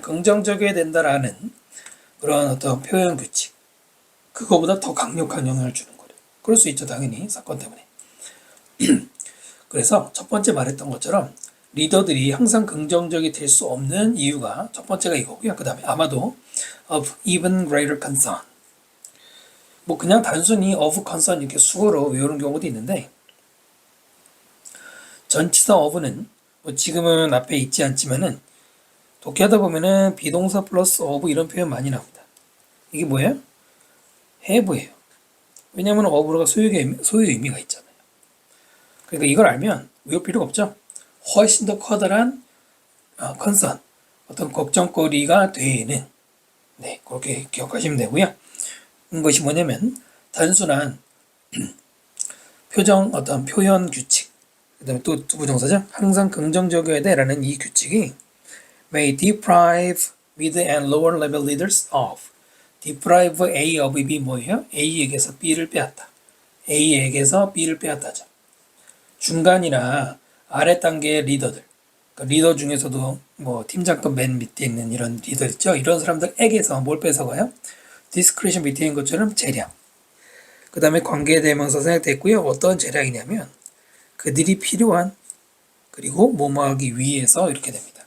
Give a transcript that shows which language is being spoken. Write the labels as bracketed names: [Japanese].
[Korean] 긍정적이어야 된다라는 그런 어떤 표현 규칙. 그거보다 더 강력한 영향을 주는 거예요. 그럴 수 있죠, 당연히 사건 때문에. 그래서 첫 번째 말했던 것처럼 리더들이 항상 긍정적이 될 수 없는 이유가 첫 번째가 이거고요. 그 다음에 아마도 [English] of even greater concern. [Korean] 뭐 그냥 단순히 of concern 이렇게 수어로 외우는 경우도 있는데 전치사 of는 뭐 지금은 앞에 있지 않지만은 독해하다 보면은 비동사 플러스 of 이런 표현 많이 나옵니다. 이게 뭐예요? have예요. 왜냐하면 of가 소유의 의미가 있잖아요. 그러니까 이걸 알면 외울 필요가 없죠. 훨씬 더 커다란 concern, 어떤 걱정거리가 되는, 네, 그렇게 기억하시면 되고요. 이것이 뭐냐면 단순한 어떤 표현 규칙, 그 다음에 또 투부정사죠. 항상 긍정적이어야 돼라는 이 규칙이 [English] may deprive mid and lower level leaders of. [Korean] deprive A of B 뭐예요? A에게서 B를 빼앗다. A에게서 B를 빼앗다죠. 중간이나 아래 단계의 리더들, 그러니까 리더 중에서도 뭐 팀장급 맨 밑에 있는 이런 리더 있죠. 이런 사람들에게서 뭘 뺏어가요? 디스크리션 밑에 있는 것처럼 재량. 그 다음에 관계대명사 생략됐고요. 어떤 재량이냐면 그들이 필요한 그리고 뭐뭐하기 위해서 이렇게 됩니다.